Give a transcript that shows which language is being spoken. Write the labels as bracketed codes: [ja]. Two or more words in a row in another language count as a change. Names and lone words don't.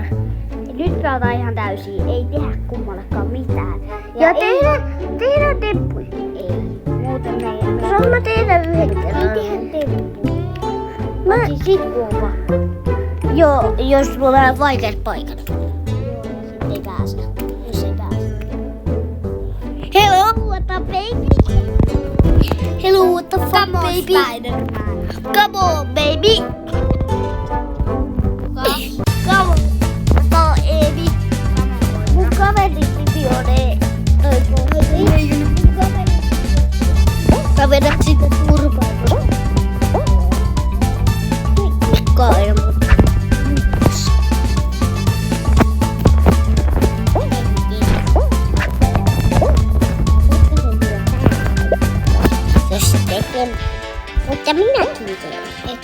[fi] Nyt pelataan ihan täysin. Ei tehdä kummallekaan mitään. Ja tehdään temppuja. Ei. Muuten me ei. Saan mä tehdä yhden Ei kerran? tehdä temppuja. Mä, Siis sit kun on pakko. joo, jos tulee vaikeat paikat. Sit ei pääse. Jos ei pääse. [en] Hello, what up, baby? Hello, what the fuck, Come on, baby? Spider-Man. Come on, baby. Kas. Come on, baby. [fi] Mun kaverin nimi on Mä vedät sitä turpaa. Kai, jos se tekee, mutta minäkin teen.